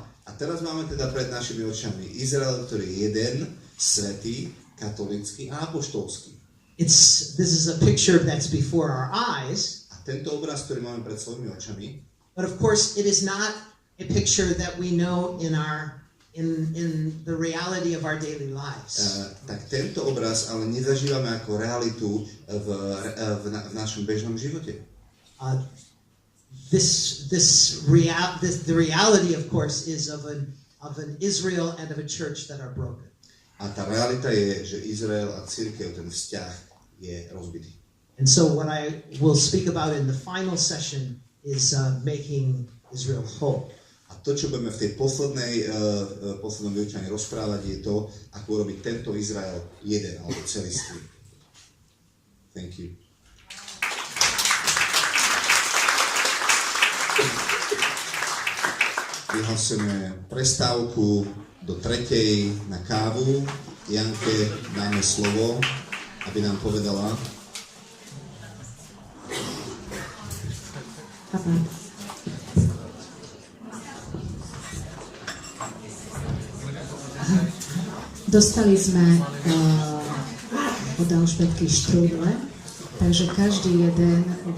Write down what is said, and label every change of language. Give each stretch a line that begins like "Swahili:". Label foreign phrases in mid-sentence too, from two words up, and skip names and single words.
Slovak: A teraz máme teda pred našimi očami Izrael, ktorý je jeden, svätý, katolícky a apoštolský.
English: This is a picture that's before our eyes.
Slovak: A tento obraz, ktorý máme pred svojimi očami,
English: But of course, it is not a picture that we know in the reality of our daily lives.
Slovak: Tak tento obraz ale nezažívame ako realitu v našom bežnom živote.
English: The reality, of course, is of an Israel and of a church that are broken.
Slovak: A tá realita je, že Izrael a cirkev, ten vzťah je rozbitý.
English: And so what I will speak about in the final session is making Israel whole.
Slovak: A to, čo budeme v tej poslednom vyučaní rozprávať, je to, ako urobiť tento Izrael jeden alebo celistvý.
English: Thank you.
Slovak: Vyhlasujeme prestávku do 3:00 na kávu. Janke dáme slovo, aby nám povedala. Dostali sme od Alžbetky štrúdle, takže každý jeden, aby